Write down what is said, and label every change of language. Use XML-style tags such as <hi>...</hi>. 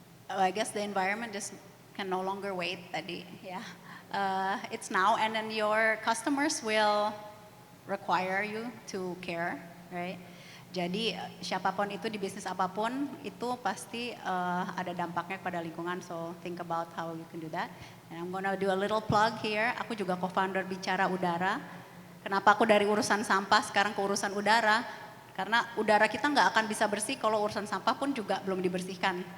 <en>I guess the environment just can no longer wait</en> <id>tadi, ya.</id> <en>It's now and then your customers will require you to care, right?</en> <id>Jadi siapapun itu di bisnis apapun itu pasti ada dampaknya pada lingkungan.</id> <en>So think about how you can do that. And I'm gonna do a little plug here.</en> <id>Aku juga co-founder Bicara Udara. Kenapa aku dari urusan sampah sekarang ke urusan udara? Karena udara kita nggak akan bisa bersih kalau urusan sampah pun juga belum dibersihkan.</id>